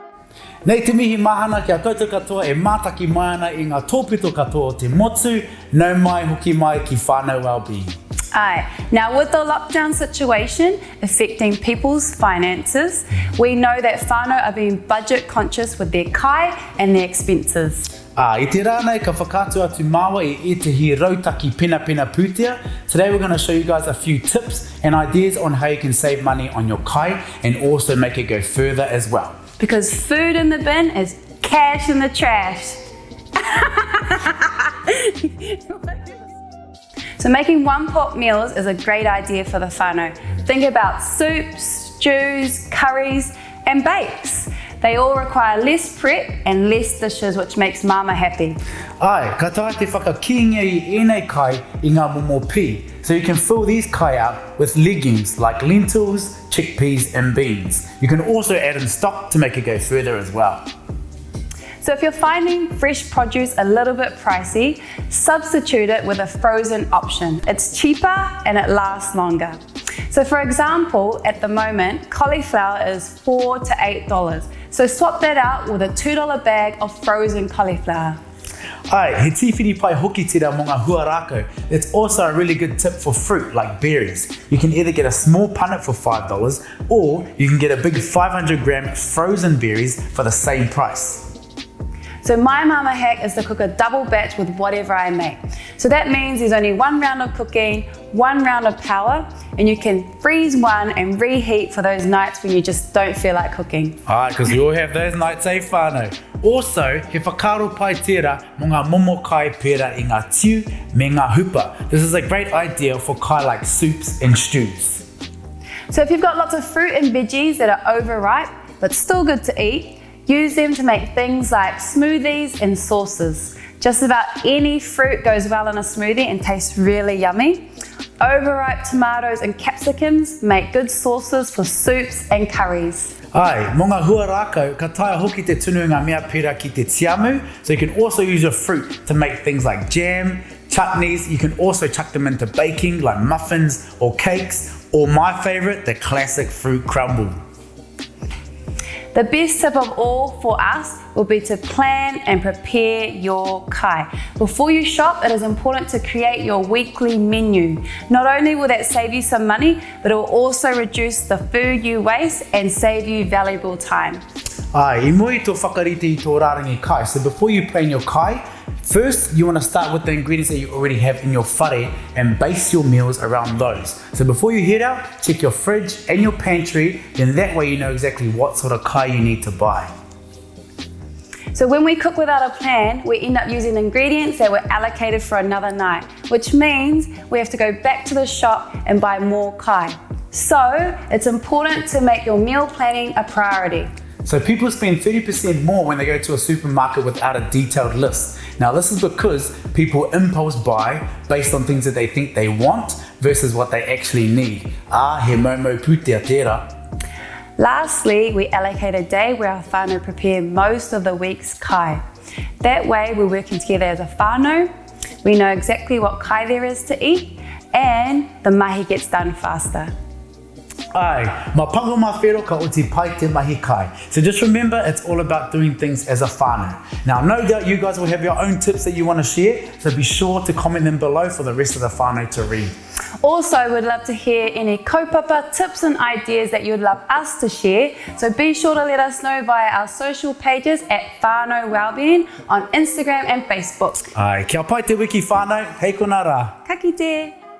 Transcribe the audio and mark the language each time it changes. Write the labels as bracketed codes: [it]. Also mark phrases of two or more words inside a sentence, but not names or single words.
[mi] Nei te mihi mahana kia koutou katoa e mātaki mai ana I ngā tōpito katoa o te motu, nau mai hoki mai ki Whānau Wellbeing. Aye. [en] Now with the lockdown situation affecting people's finances, we know that whānau are being budget conscious with their kai and their expenses. [mi] I te rānei ka whakātu atu māua I ētahi rautaki pena pūtea. [en] Today we're going to show you guys a few tips and ideas on how you can save money on your kai and also make it go further as well. Because food in the bin is cash in the trash. So making one-pot meals is a great idea for the whānau. Think about soups, stews, curries and bakes. They all require less prep and less dishes, which makes mama happy. [mi] Ai, ka taha te whakakiingia I ēnei kai I ngā momo pī. [en] So you can fill these kai out with legumes like lentils, chickpeas and beans. You can also add in stock to make it go further as well. So if you're finding fresh produce a little bit pricey, substitute it with a frozen option. It's cheaper and it lasts longer. So for example, at the moment, cauliflower is $4 to $8. So swap that out with a $2 bag of frozen cauliflower. [mi] Ai, he tīwhiri pai hoki tira mō ngā huarako. [en] It's also a really good tip for fruit like berries. You can either get a small punnet for $5 or you can get a big 500-gram frozen berries for the same price. So my mama hack is to cook a double batch with whatever I make. So that means there's only one round of cooking, one round of power, and you can freeze one and reheat for those nights when you just don't feel like cooking. Alright, because we all have those nights, eh, whānau? [mi] Also, he whakaro pai tērā mō ngā momo kai pēra I ngā tiu me ngā hupa. [en] This is a great idea for kai like soups and stews. So if you've got lots of fruit and veggies that are overripe, but still good to eat, use them to make things like smoothies and sauces. Just about any fruit goes well in a smoothie and tastes really yummy. Overripe tomatoes and capsicums make good sauces for soups and curries. [mi] Ai, mō ngā huarako, ka taia hoki te tunu ngā mea pēra ki te tiamu, [en] so you can also use your fruit to make things like jam, chutneys. You can also chuck them into baking like muffins or cakes, or my favourite, the classic fruit crumble. The best tip of all for us will be to plan and prepare your kai. Before you shop, it is important to create your weekly menu. Not only will that save you some money, but it will also reduce the food you waste and save you valuable time. [mi] Ai, I moi tō whakarite I tō rārangi kai. [en] So before you plan your kai, first you want to start with the ingredients that you already have in your whare and base your meals around those. So before you head out, check your fridge and your pantry, then that way you know exactly what sort of kai you need to buy. So when we cook without a plan, we end up using ingredients that were allocated for another night, which means we have to go back to the shop and buy more kai. So it's important to make your meal planning a priority. So people spend 30% more when they go to a supermarket without a detailed list. Now this is because people impulse buy based on things that they think they want versus what they actually need. [mi] He momo pūtea tērā. [en] Lastly, we allocate a day where our whānau prepare most of the week's kai. That way we're working together as a whānau, we know exactly what kai there is to eat, and the mahi gets done faster. [mi] Ai, ma pango ma whero ka oti pai te mahi kai. [en] So just remember, it's all about doing things as a whānau. Now, no doubt you guys will have your own tips that you want to share, so be sure to comment them below for the rest of the whānau to read. Also, we'd love to hear any kaupapa tips and ideas that you'd love us to share, so be sure to let us know via our social pages at Whānau Wellbeing on Instagram and Facebook. [mi] Ai, kia pai te wiki whānau, hei kona rā. Ka kite!